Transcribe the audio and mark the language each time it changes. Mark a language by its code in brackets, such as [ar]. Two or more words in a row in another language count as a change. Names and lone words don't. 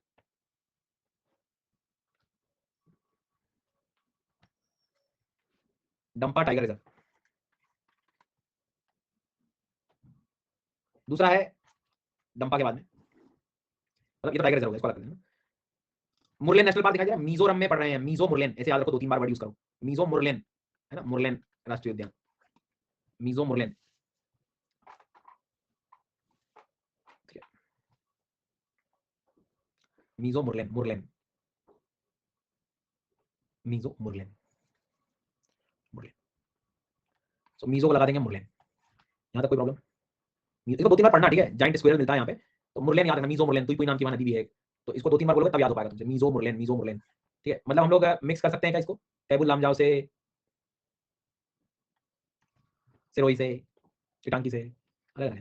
[hi] डंपा टाइगर रिजर्व। दूसरा है डंपा के बाद में, मतलब ये तो [en] tiger reserve [hi] है, इसको अलग कर देना। मुरलेन नेशनल पार्क दिखाई दे रहा है, मिजोरम में पढ़ रहे हैं, मिजो मुरलेन, ऐसे याद रखो, 2-3 बार [en] word use [hi] करो, मिजो मुरलेन, है ना, मुरलेन राष्ट्रीय उद्यान, मिजो मुरलेन। मिजो मुरलेन, मुरलेन, मिजो मुरलेन, मुरलेन। सो मिजो को लगा देंगे मुरलेन, यहाँ तक कोई प्रॉब्लम? इसको 2-3 बार पढ़ना, ठीक है, [en] giant squirrel [hi] मिलता है यहाँ पे, तो मुरलेन याद रखना, मिजो मुरलेन, तुई नाम की वहाँ नदी भी है, तो इसको 2-3 बार बोलोगे तब याद हो पाएगा तुमसे, मिजो मुरलेन, मिजो मुरलेन। ठीक है, मतलब हम लोग मिक्स कर सकते हैं क्या इसको, कैबुल लामजाओ से, सिरोही से, चिटांकी से, अलग अलग है।